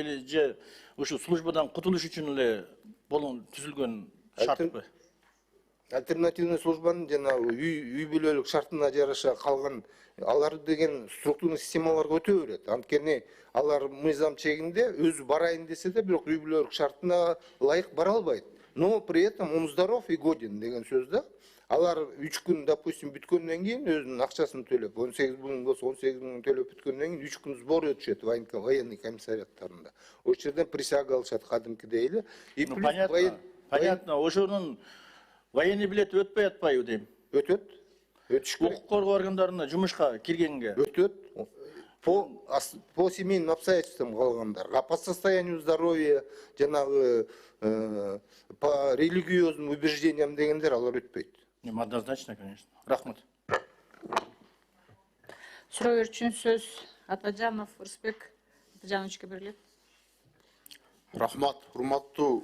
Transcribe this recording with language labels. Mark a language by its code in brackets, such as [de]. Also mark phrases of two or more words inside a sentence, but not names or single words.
[ky] Или же ушу службадан кутулуш үчүн эле болон түзүлгөн шартпы? Альтернативный службанын жанагы үй бүлөлүк шартына жараша калган алар деген структурный системаларга өтө берет. Анткени алар мыйзам чегинде өзү барайын десе да, бирок үй бүлөлүк шартына ылайык бара албайт. [ru] Но при этом он здоров и годен [ky] деген сөз да. Алар 3 күн, допустим, бүткөндөн кийин өзүнүн акчасын төлөп, 18 000 болсо 18 000 төлөп бүткөндөн кийин 3 күн сбор өтүшөт [ru] военный комиссариаттарында. [ky] Ошол жерден присяга алышат кадимкидей эле. И понятно, ошонун [ru] военный билет [ky] өтпөй атпайбы дейм? Өтөт. Өтүш керек. Укук коргоо органдарына жумушка киргенге өтөт. [ru] По семейным обстоятельствам калгандар. А по состоянию здоровья, жанагы по религиозным убеждениям [ky] дегендер алар өтпөйт. [ru] Однозначно, конечно. Рахмат. [ky] Суроо берүүчүнүн сөз Атажанов Рысбек Атажановичке берилет. Рахмат, урматтуу